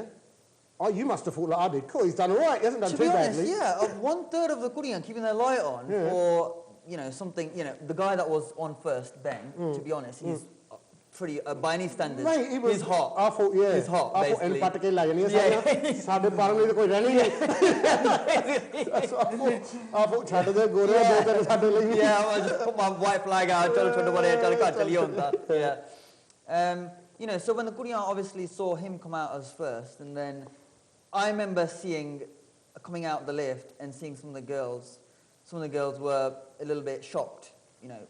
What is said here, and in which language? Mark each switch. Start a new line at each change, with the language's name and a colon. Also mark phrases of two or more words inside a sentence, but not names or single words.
English: Oh, you must have thought like I did. Cool, he's done all right. He hasn't done To too be honest, badly. yeah, 1/3 of the Korean keeping their light on, Yeah. or you know something. You know, the guy that was on first, Ben. To be honest, he's pretty by any standards. Mate, he was he's hot. I thought, yeah. He's hot, I thought basically. emphatically like, and he was Yeah. like,
Punjabi: "ਸਾਡੇ ਪਾਰਮ ਲਈ ਤਾਂ ਕੋਈ ਰਹਿਣੀ ਨਹੀਂ."
English: That's what I thought
Punjabi: ਛੱਡ ਦੇ ਗੋਰੇ ਦੋ ਤਿੰਨ ਸਾਡੇ ਲਈ।
English: Yeah, I just put my white flag out. Tell yeah. You know, so when the Korean obviously saw him come out as first, and then I remember coming out the lift and seeing some of the girls. Some of the girls were a little bit shocked, you know.